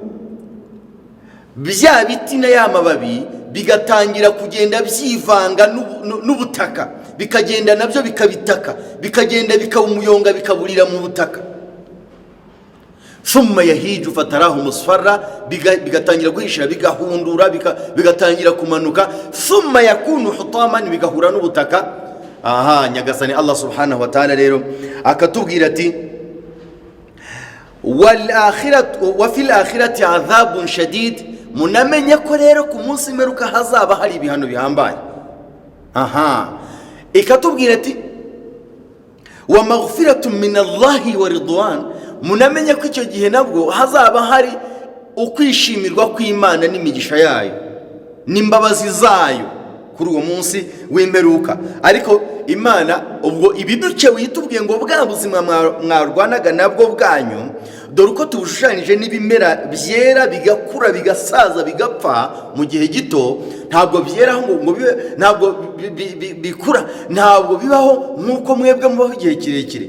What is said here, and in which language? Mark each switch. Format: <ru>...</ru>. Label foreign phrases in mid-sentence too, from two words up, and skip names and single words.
<rw>Bya biti na ya mababi bigatangira kugenda byivanga n'ubutaka, bikagenda nabyo bikabitaka, bikagenda bikaba umuyonga, bikaburira mu butaka.</rw> <ar>ثم يهيج فتراه مصفرا,</ar> <rw>bigatangira guhishira, bigahundura, bigatangira kumanuka.</rw> <ar>ثم يكون حطاما,</ar> <rw>bigahura n'ubutaka. Nyagasani</rw> <ar>الله سبحانه وتعالى</ar> <rw>rero akatubwira ati</rw> <ar>وفي الآخرة عذاب شديد,</ar> <rw>munamenye ko rero ku munsi w'imperuka hazaba hari ibihano bihambaye. Ikatubwira ati</rw> <ar>ومغفرة من الله ورضوان,</ar> <rw>munamenye ko icyo gihe nabwo hazaba hari ukwishimirwa kw'Imana n'imigisha yayo n'imbabazi zayo kuri uwo munsi w'imperuka. Ariko Imana ubwo ibiduce witubwiye ngo bwa buzima mwarwanaga nabwo bwanyu, dore uko tubushushanyije n'ibimera byera bigakura bigasaza bigapfa mu gihe gito, ntabwo byeraho ngo ntabwo bikura, ntabwo bibaho nk'uko mwebwe mubaho igihe kirekire.</rw>